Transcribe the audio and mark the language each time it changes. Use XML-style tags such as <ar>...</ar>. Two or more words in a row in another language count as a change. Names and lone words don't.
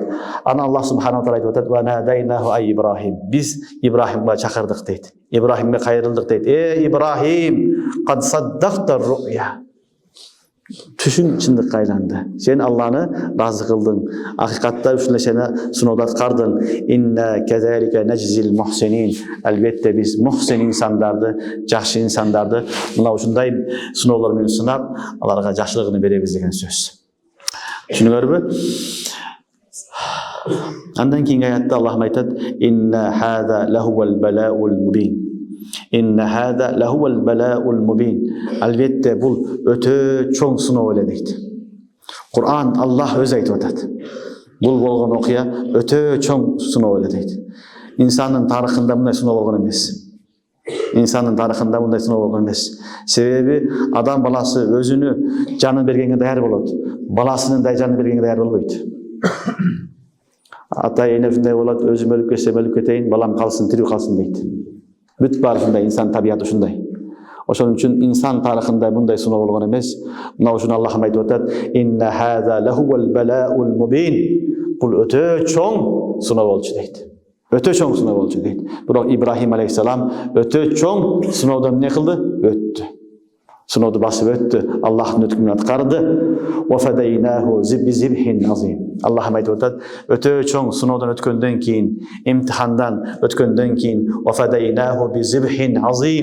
<ky>Аны</ky> <ar>الله سبحانه وتعالى</ar> <ky>айтып атат:</ky> <ar>"وناديناه أن يا إبراهيم."</ar> <ky>Биз Ибрахимге чакырдык дейт. Ибрахимге кайрылдык дейт. Ибрахим,</ky> <ar>"قد صدقت الرؤيا."</ar> <ky>Түшүң чындыкка айланды. Сен Алланы разы кылдың. Акыйкатта ушул нерсени сыноодо аткардың.</ky> <ar>إنا كذلك نجزي المحسنين.</ar> <ky>Албетте биз мухсин инсандарды, жакшы инсандарды мына ушундай сыноолор менен сынап, аларга жакшылыгын беребиз деген сөз. Түшүнүңөрбү? Андан кийинки аятта Аллах айтат:</ky> <ar>"إن هذا لهو البلاء المبين." إن هذا لهو البلاء المبين.</ar> <ky>Албетте бул өтө чоң сыноо эле дейт. Кур'ан Аллах өзү айтып атат. Бул болгон окуя өтө чоң сыноо эле дейт. Инсандын тарыхында мындай сыноо болгон эмес. Инсандын тарыхында мындай сыноо болгон эмес. Себеби адам баласы өзүнү жанын бергенге даяр болот. Баласынын да жанын бергенге даяр болбойт. Ата эне ушундай болот, өзүм өлүп кетсем өлүп кетейин, балам калсын, тирүү калсын дейт. Бүт бар ушундай, инсан табиаты ушундай. Ошон үчүн инсан тарыхында мындай сыноо болгон эмес. Мына ушуну Аллах айтып атат:</ky> <ar>"إن هذا لهو البلاء المبين."</ar> <ky>Бул өтө чоң сыноо болчу дейт. Өтө чоң сыноо болчу дейт. Бирок Ибрахим алейхиссалам өтө чоң сыноодон эмне кылды? Өттү. Сынооду басып өттү. Аллахтын өкүмүн аткарды.</ky> <ar>وفديناه بذبح عظيم.</ar> <ky>Аллах айтып атат, өтө чоң сыноодон өткөндөн кийин, имтихандан өткөндөн кийин,</ky> <ar>وفديناه بذبح عظيم.</ar>